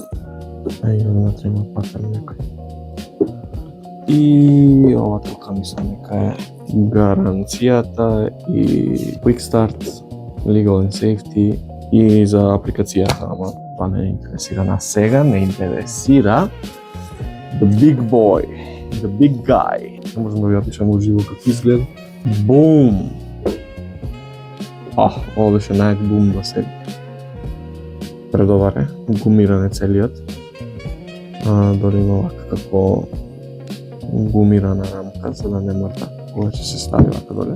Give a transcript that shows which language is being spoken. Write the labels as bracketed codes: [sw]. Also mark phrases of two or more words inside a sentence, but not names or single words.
[mk] Има внатре има патер некој. И ова тука мислам дека е гаранцијата и [en] Quick Start, Legal and Safety [mk] и за апликацијата, ама тоа не интересира на сега, не интересира [en] the big boy, the big guy. [mk] Не можам да ви опишам уживо како изгледа. Бум! Ова беше најак бум до сега. Предоваре, гумиран е целиот. Дори има вака како гумирана рамка за да не мрда кога ќе се стави вака доле.